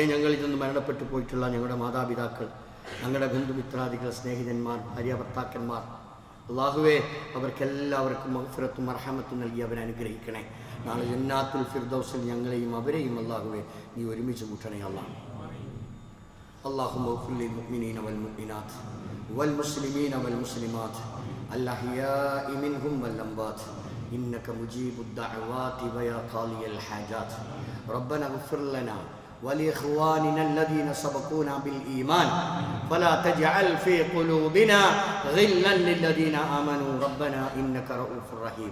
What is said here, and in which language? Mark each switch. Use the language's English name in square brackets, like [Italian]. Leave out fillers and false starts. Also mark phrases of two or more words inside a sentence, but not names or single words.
[Malayalam] ഞങ്ങളിൽ നിന്ന് മരണപ്പെട്ടു പോയിട്ടുള്ള ഞങ്ങളുടെ മാതാപിതാക്കൾ, ഞങ്ങളുടെ ബന്ധുമിത്രാദികൾ, സ്നേഹിതന്മാർ, ഭാര്യ ഭർത്താക്കന്മാർ, അള്ളാഹുവേ അവർക്കെല്ലാവർക്കും മഗ്ഫിറത്തും മർഹമത്തും നൽകി അവരെ അനുഗ്രഹിക്കണേ. നാളെ ജന്നാത്തുൽ ഫിർദൗസിൽ ഞങ്ങളെയും അവരെയും അള്ളാഹുവേ നീ ഒരുമിച്ച് കൂട്ടണേ [Arabic] اللهم اغفر للمؤمنين والمؤمنات والمسلمين والمسلمات الأحياء منهم والأموات إنك مجيب الدعوات ويا قاضي الحاجات. ربنا اغفر لنا ولإخواننا الذين سبقونا بالإيمان ولا تجعل في قلوبنا غلا للذين آمنوا ربنا إنك رؤوف رحيم.